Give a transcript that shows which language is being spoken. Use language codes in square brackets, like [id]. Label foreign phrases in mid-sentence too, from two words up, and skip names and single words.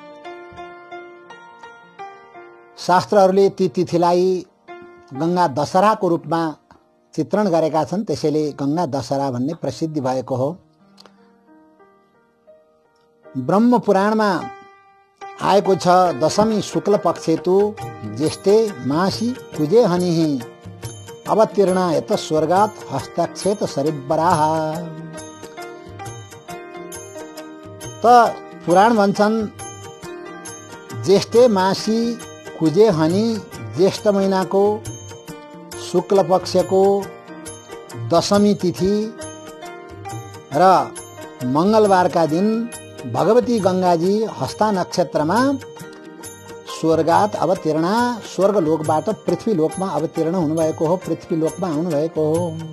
[ne] शास्त्रहरूले ती तिथिलाई गंगा दशहराको रूपमा चित्रण गरेका छन्, त्यसैले गंगा दशहरा भन्ने प्रसिद्धि भएको हो। ब्रह्म पुराणमा आएको छ, [sa] दशमी शुक्ल पक्षेतु ज्येष्ठे मासी कुजे हनिहि अवतीर्ण यत स्वर्गात हस्तक्षेत सरिब्बराह। [ne] त पुराण भन्छन् [sa] ज्येष्ठे मासी कुजे हनी, [ne] ज्येष्ठ महिनाको शुक्ल पक्षको दशमी तिथि र मंगलबारका दिन भगवती गंगाजी हस्ता नक्षत्रमा स्वर्गात अवतीर्ण, स्वर्गलोकबाट पृथ्वीलोकमा अवतीर्ण हुनुभएको हो, पृथ्वीलोकमा आउनुभएको हो।